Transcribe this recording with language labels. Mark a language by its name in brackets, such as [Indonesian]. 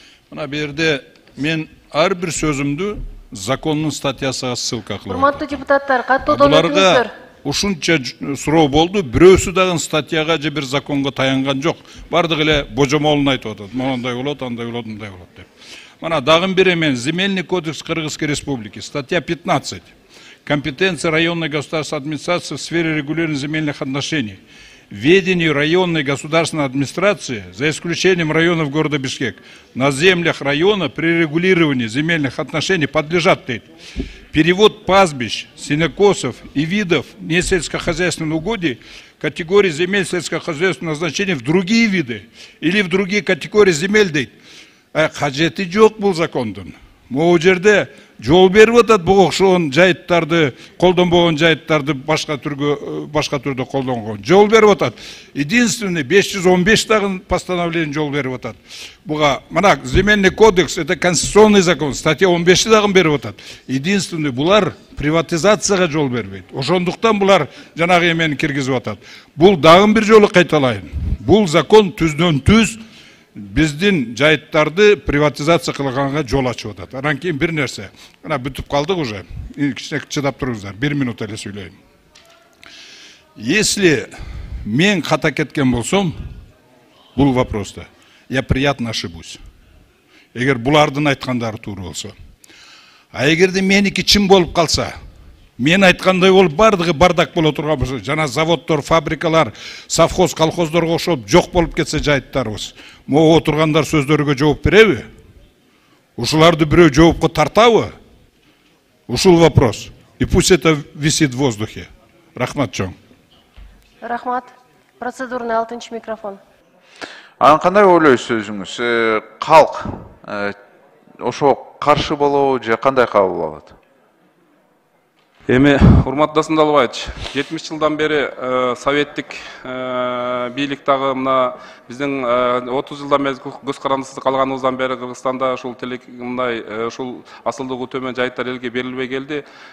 [Kyrgyz] Мына берде мен ар бир сөзүмдү закондун статьясына ссылка кылып. Урматтуу депутаттар, каттоодон өтүңүздөр. Буларга ушунча суроо болду, бирөөсү дагы статьяга же бир законго таянган жок. Бардыгы эле божомолун айтып атат. Мондай болот, андай болот, мындай болот деп. Мына дагы бир эмен [Russian] Земельный кодекс Кыргызской Республики, статья 15. Компетенция районной государственной администрации в сфере регулирования земельных отношений. Ведению районной государственной администрации, за исключением районов города Бишкек, на землях района при регулировании земельных отношений подлежат перевод пастбищ, сенокосов и видов несельскохозяйственных угодий категории земель сельскохозяйственного назначения в другие виды или в другие категории земель дейт. [Kyrgyz] Кажети жок бул закондун. Могу жерде жол берип атат, буга окшогон жайыттарды, колдонбогон жайыттарды башка түрдө колдонгон. Жол берип атат. Единственный 515 дагы постановление жол берип атат. Буга мына Земельный кодекс, [Russian] это конституционный закон, [Kyrgyz] статья 15 дагы берип атат. Единственный булар приватизацияга жол бербейт. Ошондуктан булар жанагы эмени киргизип атат. Бул дагы бир жолу кайталайын. Бул закон түздөн түз биздин жайыттарды приватизация кылганга жол ачып атат. Анан кийин бир нерсе. Мына бүтүп калдык уже. Кичине чыдап туруңуздар. 1 минут эле сүйлөйм. Если мен ката кеткен болсом, бул вопроста, [Russian] я приятно ошибусь. [Kyrgyz] Эгер булардын айткандары туура болсо. А эгерде меники чын болуп калса, мен айткандай болуп бардыгы бардак боло турган болсо, жана заводдор, фабрикалар, совхоз, колхоздорго окшоп жок болуп кетсе жайыттарыбыз, могу отургандар сөздөргө жооп береби? Ушуларды бирөө жоопко тартабы? Ушул вопрос. [Russian] И пусть это висит в воздухе. [Kyrgyz] Рахмат чоң. Рахмат. [Russian] Процедурный 6-й микрофон. [Kyrgyz] Анан кандай ойлойсуз өзүңүз? Калк ошо каршы болобу же кандай кабыл алат? Эми урматтуу Дасындалбаевич, 70 жылдан бери советтик бийлик дагы мына биздин 30 жылдан бери көз карандысыз калганыбыздан бери Кыргызстанда ушул мындай ушул асылдыгы төмөн жайыттар элге берилбей келди.